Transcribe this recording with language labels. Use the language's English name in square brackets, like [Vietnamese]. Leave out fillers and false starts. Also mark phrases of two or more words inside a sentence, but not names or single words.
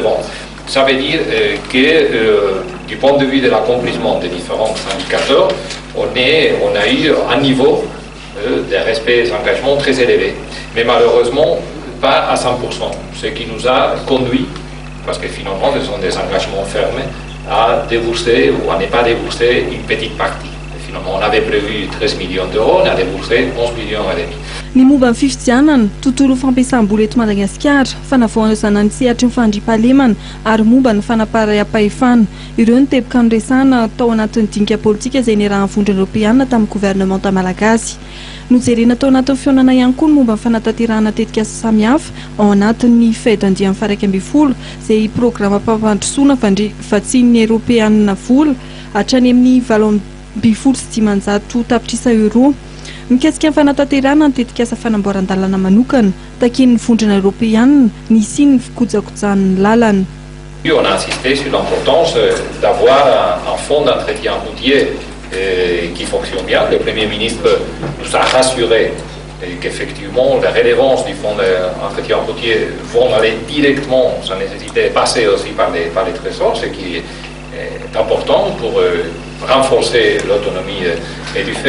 [French] Ça veut dire que du point de vue de l'accomplissement des différents indicateurs, on a eu un niveau de respect des engagements très élevé, mais malheureusement pas à 100%, ce qui nous a conduit, parce que finalement ce sont des engagements fermés, à débourser ou à ne pas débourser une petite partie. Et finalement on avait prévu 13 millions d'euros, on a déboursé 11 millions et demi. [Malagasy] Ny momba ny fifidianana tontolo fampiasam-bola eto Madagasikara fanavaozana ny sehatra ny fandriam-pahalemana ary momba ny fanaparam-pahefana ireo ny teboka noresahana tao anatin'ny dinika politika izay niarahan'ny vondrona Européana tamin'ny gouvernemanta malagasy nojerena tao anatin'ny fionana ihany koa ny momba ny fanatanterahana tetika asa samihafa ao anatin'ny fed andiany faraka amby folo izay programa mpampandrosoana vatsian'ny Européana vola hatrany amin'ny 7,5 tapitrisa euro. Mikasika ny fanatanterahana ny tetika asa fanamboaran-dalana manokana taken'ny vondrona Européana ny siny fikojakojan'ny lalana. [French] On a insisté sur l'importance d'avoir un fonds d'entretien routier qui fonctionne bien. Le Premier ministre nous a rassuré qu'effectivement la relevance du fonds d'entretien routier vont aller directement, sans nécessité de passer aussi par les trésors, ce qui est important pour renforcer l'autonomie du fer.